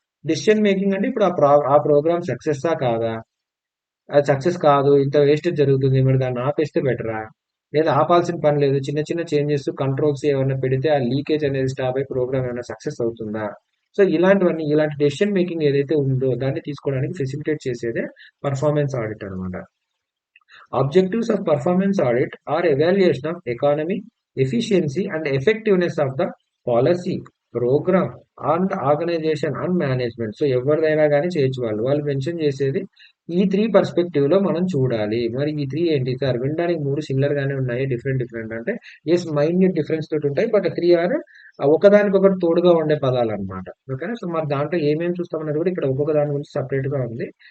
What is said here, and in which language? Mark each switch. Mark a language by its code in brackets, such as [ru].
[te] Decision making అంటే ఇప్పుడు ఆ ప్రోగ్రామ్ సక్సెస్సా కాదా? అది సక్సెస్ కాదు, ఇంత వేస్టేజ్ జరుగుతుంది, మరి దాన్ని ఆపేస్తే బెటరా, లేదా ఆపాల్సిన పని లేదు, చిన్న చిన్న చేంజెస్ కంట్రోల్స్ ఏమైనా పెడితే ఆ లీకేజ్ అనేది స్టాప్ అయి ప్రోగ్రామ్ ఏమైనా సక్సెస్ అవుతుందా? సో ఇలాంటివన్నీ, ఇలాంటి డెసిషన్ మేకింగ్ ఏదైతే ఉందో దాన్ని తీసుకోవడానికి ఫెసిలిటేట్ చేసేదే పర్ఫార్మెన్స్ ఆడిట్ అనమాట. [en] Objectives of performance audit are evaluation of economy, efficiency, and effectiveness of the policy, program, and organization and management. [te] So ఎవరిదైనా కానీ చేయొచ్చు. వాళ్ళు మెన్షన్ చేసేది ఈ 3 పర్స్పెక్టివ్ లో మనం చూడాలి. మరి ఈ 3 ఏంటి సార్? వినడానికి 3 సిమిలర్ గానే ఉన్నాయి, డిఫరెంట్ డిఫరెంట్ అంటే ఎస్, మైన్యూట్ డిఫరెన్స్ తోటి ఉంటాయి, బట్ 3 ఆర్ ఒకదానికొకటి తోడుగా ఉండే పదాలు అనమాట. ఓకేనా? సో మరి దాంట్లో ఏమేమి చూస్తామన్నది కూడా ఇక్కడ ఒక్కొక్క దాని గురించి సపరేట్ గా ఉంది.